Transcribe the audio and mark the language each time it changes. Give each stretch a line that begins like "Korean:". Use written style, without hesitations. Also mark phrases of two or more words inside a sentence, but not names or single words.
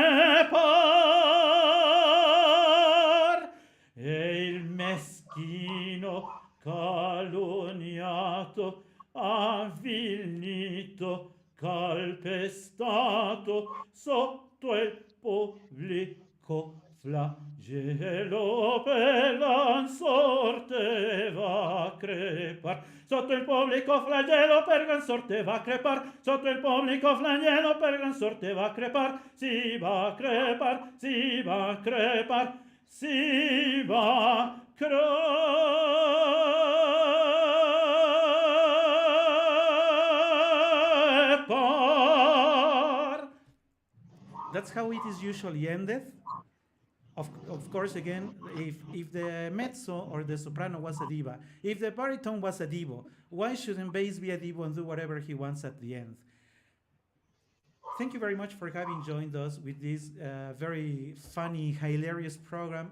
Italian: crepar, e il meschino calunniato, avvilito, calpestato, sotto il pubblico flagelo per gran sorte va crepar, sotto il pubblico flagelo per gran sorte va crepar, sotto il pubblico flagelo per gran sorte va crepar, si va crepar, si va crepar, si va crepar.
English: That's how it is usually ended. Of course, again, if the mezzo or the soprano was a diva, if the baritone was a divo, why shouldn't bass be a divo and do whatever he wants at the end? Thank you very much for having joined us with this very funny, hilarious program.